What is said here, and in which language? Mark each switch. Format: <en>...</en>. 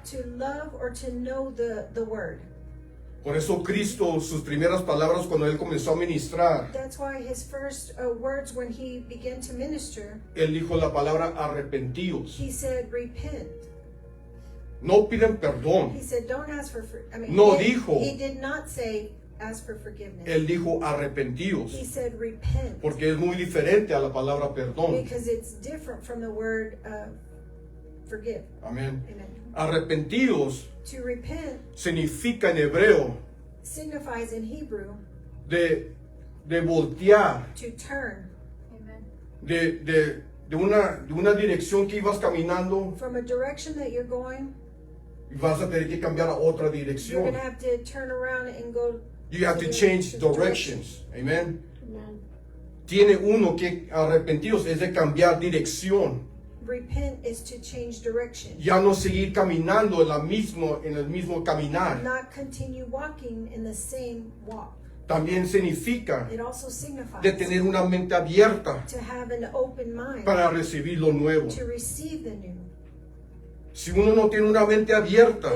<en>to love or to know the word.</en> <es>Por eso Cristo, sus primeras palabras cuando Él comenzó a ministrar,</es> <en>That's why his first words when he began to minister,</en> <es>Él dijo la palabra arrepentíos.</es> <en>he said, repent.</en> <es>No piden perdón.</es> <en>He said, don't ask for,</en> <es>No dijo.</es> <en>he did not say, ask for forgiveness.</en> <es>Él dijo arrepentíos.</es> <en>He said, repent.</en> <es>Porque es muy diferente a la palabra perdón.</es> <en>Because it's different from the word forgive.</en> <es>Amén.</es> <en>Amen.</en> <es>Arrepentíos</es> <en>To repent</en> <es>significa en hebreo</es> <en>signifies in Hebrew</en> <es>de voltear,</es> <en>to turn</en> <es>de una dirección que ibas caminando</es> <en>from a direction that you're going.</en> <es>y vas a tener que cambiar a otra</es> <en>You're</en> <es>dirección.</es> <en>going to have to turn around and go. You have to change directions. Amen. Amen.</en> <es>Tiene uno que arrepentidos es de cambiar dirección.</es> <en>Repent is to change direction.</en> <es>Ya no seguir caminando en el mismo caminar.</es> <en>Not continue walking in the same walk.</en> <es>También significa</es> <en>It also signifies</en> <es>de tener una mente abierta</es> <en>to have an open mind</en> <es>para recibir lo nuevo.</es> <en>to receive the new.</en> <es>Si uno no tiene una mente abierta,</es>